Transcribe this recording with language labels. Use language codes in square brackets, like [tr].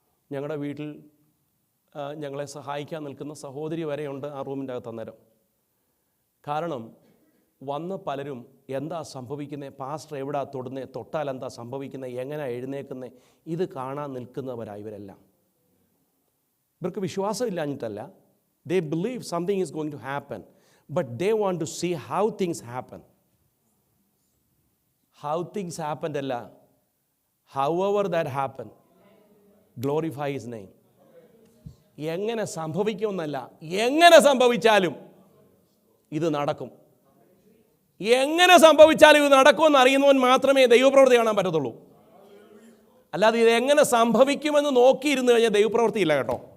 [ml] ഞങ്ങളുടെ വീട്ടിൽ ഞങ്ങളെ സഹായിക്കാൻ നിൽക്കുന്ന സഹോദരി വരെയുണ്ട് ആ റൂമിൻ്റെ അകത്ത് അന്നേരം. കാരണം വന്ന് പലരും എന്താ സംഭവിക്കുന്നത്, പാസ്റ്റർ എവിടാ തൊടുന്നത്, തൊട്ടാൽ എന്താ സംഭവിക്കുന്നത്, എങ്ങനെ എഴുന്നേക്കുന്നത്, ഇത് കാണാൻ നിൽക്കുന്നവരാണ് ഇവരെല്ലാം. ഇവർക്ക് വിശ്വാസമില്ലാഞ്ഞിട്ടല്ല. [en] They believe something is going to happen, but they want to see how things happen. How things happened അല്ല, however that happened, glorify his name. [ml] എങ്ങനെ സംഭവിക്കുമെന്നല്ല, എങ്ങനെ സംഭവിച്ചാലും ഇത് നടക്കും. എങ്ങനെ സംഭവിച്ചാലും ഇത് നടക്കുമെന്ന് അറിയുന്നവൻ മാത്രമേ ദൈവപ്രവൃത്തി കാണാൻ പറ്റത്തുള്ളൂ. അല്ലാതെ ഇത് എങ്ങനെ സംഭവിക്കുമെന്ന് നോക്കിയിരുന്നു കഴിഞ്ഞാൽ ദൈവപ്രവൃത്തിയില്ല കേട്ടോ.